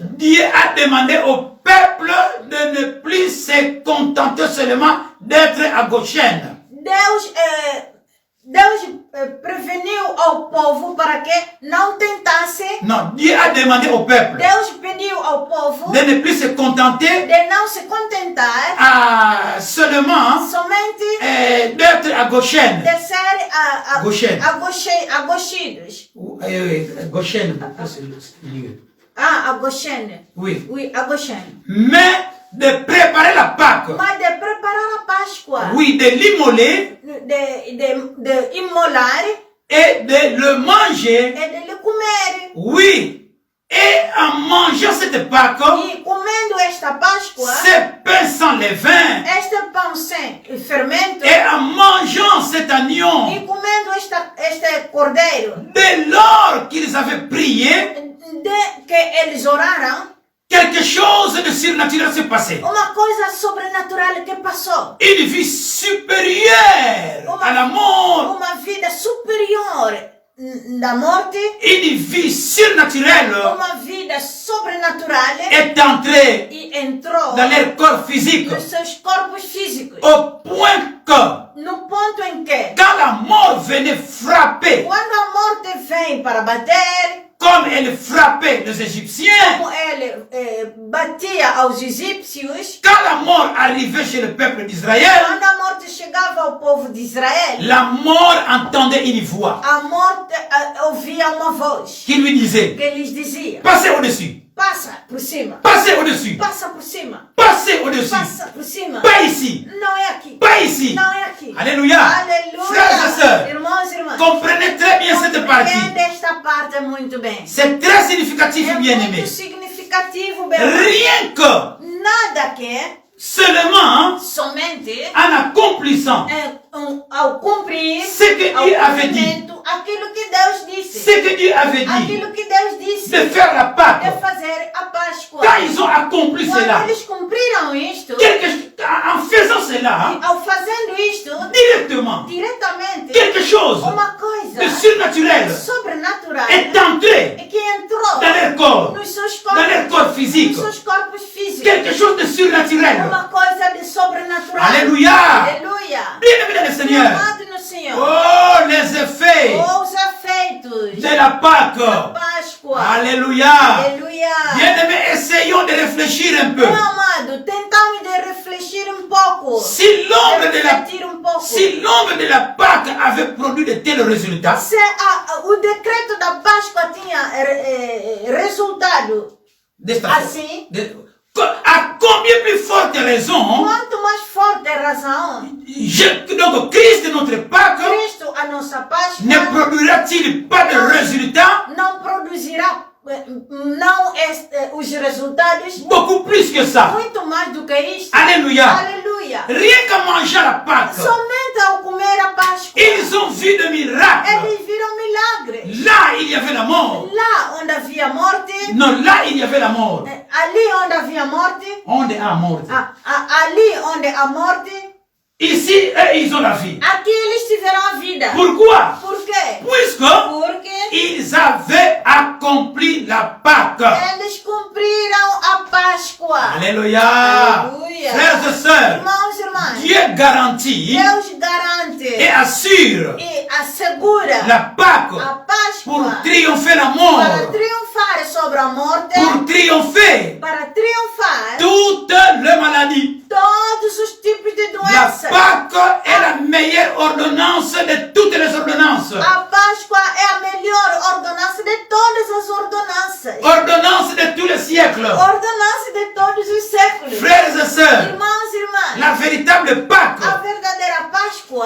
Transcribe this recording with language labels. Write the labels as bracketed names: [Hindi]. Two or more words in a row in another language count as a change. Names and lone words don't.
[French] Dieu a demandé au peuple de ne plus se contenter seulement d'être à Goshen. [Portuguese] Deus preveniu ao povo para que não tentasse. [French] Non, Dieu a demandé au peuple [Portuguese] Deus pediu ao povo [French] de ne plus se contenter [Portuguese] de não se contentar [French] à seulement [Portuguese] somente [French] d'être à Goshen. [Portuguese] de ser Goshen. agostidos. [French] Goshen, c'est le lieu. [Portuguese] A Goshen. [French] Oui. Oui, a Goshen. Mais de préparer la Pâque. [Portuguese] Mas de preparar a Páscoa. [French] Oui, de l'immoler [Portuguese] De immolar [French] et de le manger. [Portuguese] e de lhe comer. [French] Oui. Et en mangeant cette Pâque, [Portuguese] E comendo esta Páscoa, [French] ce pain sans levain, [Portuguese] este pão sem fermento, [French] et en mangeant cet agneau, [Portuguese] e comendo este cordeiro, [French] dès lors qu'ils avaient prié, [Portuguese] de que eles oraram, [French] quelque chose de surnaturel s'est passé. [Portuguese] uma coisa sobrenatural que passou. [French] Une vie supérieure à la mort [Portuguese] Uma vida superior da morte, [French] une vie surnaturelle [Portuguese] uma vida sobrenatural [French] est entrée [Portuguese] e entrou [French] dans leur corps physique [Portuguese] nos seus corpos físicos. [French] au point que [Portuguese] No ponto em que, [French] quand la mort venait frapper, [Portuguese] quando a morte vem para bater, [French] comme elle frappait les Égyptiens, [Portuguese] como ele batia aos egípcios, [French] quand la mort arrivait chez le peuple d'Israël, [Portuguese] quando a morte chegava ao povo de Israel, [French] la mort entendait une voix [Portuguese] a morte ouvia uma voz [French] qui lui disait, [Portuguese] que lhes dizia: [French] passez au-dessus, [Portuguese] passa por cima, [French] passez au-dessus, [Portuguese] passa por cima, [French] passez au-dessus, [Portuguese] passa por cima. [French] pas ici, [Portuguese] Não é aqui, [French] pas ici. [Portuguese] não é aqui. [French] Alléluia. [Portuguese] Aleluia. [French] Frères et sœurs, [Portuguese] Irmãos e irmãs, [French] comprenez très bien cette partie. [Portuguese] compreende esta parte muito bem. [French] C'est très significatif, [Portuguese] É [French] bien-aimé. [Portuguese] muito significativo, bem. [French] Rien que [Portuguese] Nada que [French] seulement [Portuguese] somente [French] en accomplissant [Portuguese] ao cumprir, [French] ce que [Portuguese] ao [French] Dieu avait dit, [Portuguese] cumprimento, aquilo que Deus disse, [French] ce que Dieu avait dit, [Portuguese] aquilo que Deus disse, [French] de faire la [Portuguese] de [French] Pâque. [Portuguese] fazer a Páscoa. [French] Quand ils ont accompli [Portuguese] Quando [French] cela, [Portuguese] eles cumpriram isto, [French] en faisant cela, [Portuguese] ao fazendo isto, [French] directement, [Portuguese] diretamente, [French] quelque chose [Portuguese] uma coisa [French] de surnaturel [Portuguese] sobrenatural [French] est entré [Portuguese] que entrou [French] dans leur corps, [Portuguese] nos seus [French] dans leur corps [Portuguese] corpos, [French] physique. [Portuguese] nos seus corpos físicos. [French] Quelque chose de surnaturel. [Portuguese] Uma coisa de sobrenatural. [French] Alléluia. [Portuguese] Aleluia. [French] Bien-aimé dans le Seigneur. [Portuguese] Amado no Senhor. [French] Oh, les effets [Portuguese] Os efeitos [French] de la [Portuguese] da [French] Pâque. [Portuguese] Páscoa. [French] Alléluia. [Portuguese] Aleluia. [French] Bien-aimé, essayons de réfléchir un peu. [Portuguese] Meu amado, tentamos de refletir pouco. [French] Si l'ombre de la, [Portuguese] Refletir pouco. [French] si l'ombre de la Pâque avait produit de tels résultats, [Portuguese] Se o decreto da Páscoa tinha resultado desta assim, [French] à combien plus forte raison, [Portuguese] quanto mais forte a razão, [French] donc Christ, notre Pâque, [Portuguese] Cristo, a nossa Páscoa, [French] ne produira-t-il pas de résultats [Portuguese] não produzirá não os resultados [French] beaucoup plus que ça? [Portuguese] muito mais do que isto. [French] Alléluia. [Portuguese] Aleluia. [French] Rien qu'à manger la Pâque, [Portuguese] Somente ao comer a Páscoa, [French] ils ont vu de miracles. [Portuguese] eles viram milagres. [French] Là, il y avait la mort. [Portuguese] Lá onde havia morte, [French] Non, là, il y avait la mort. [Portuguese] ali onde havia morte, [French] On est à mort. [Portuguese] ali onde há morte, [French] Ici, eux, ils ont la vie. [Portuguese] aqui eles tiveram a vida. [French] Pourquoi? [Portuguese] Por quê? [French] Puisque [Portuguese] Porque [French] ils avaient accompli la Pâque. [Portuguese] eles cumpriram a Páscoa. [French] Alléluia. [Portuguese] Alléluia. [French] Frères et sœurs, [Portuguese] Irmãos e irmãs, [French] Dieu garantit [Portuguese] Deus garante [French] et assure [Portuguese] e assegura [French] la Pâque [Portuguese] a [French] pour [Portuguese] Páscoa [French] triompher la [Portuguese] para [French] mort, [Portuguese] triunfar sobre a morte, [French] pour triompher [Portuguese] para triunfar [French] toutes les maladies. [Portuguese] todos os tipos de [French] La [Portuguese] doenças. [French] Pâque est la meilleure ordonnance de toutes les ordonnances. [Portuguese] A Páscoa é a melhor ordenança de todas as ordenanças. [French] Ordonnance de tous les siècles. [Portuguese] Ordenança de todos os séculos. [French] Frères et sœurs, [Portuguese] Irmãos e irmãs, [French] la véritable Pâque [Portuguese] a verdadeira Páscoa